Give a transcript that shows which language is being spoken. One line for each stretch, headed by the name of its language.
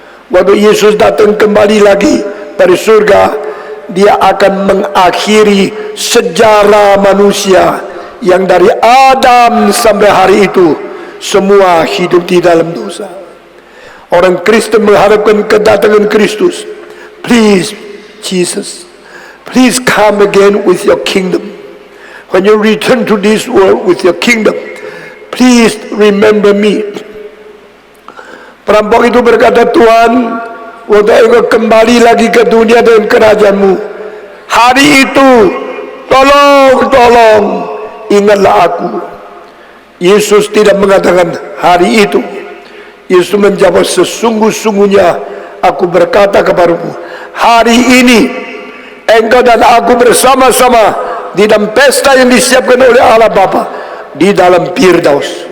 Indonesian: Waktu Yesus datang kembali lagi dari surga, dia akan mengakhiri sejarah manusia yang dari Adam sampai hari itu semua hidup di dalam dosa. Orang Kristen mengharapkan kedatangan Kristus.
English: Please Jesus, please come again with your kingdom. When you return to this world with your kingdom, please remember me.
Indonesian: Perampok itu berkata, Tuhan, waktu Engkau kembali lagi ke dunia dengan kerajaanmu, hari itu tolong ingatlah aku. Yesus tidak mengatakan hari itu. Yesus menjawab, sesungguh-sungguhnya aku berkata kepadamu, hari ini engkau dan aku bersama-sama di dalam pesta yang disiapkan oleh Allah Bapa di dalam Firdaus.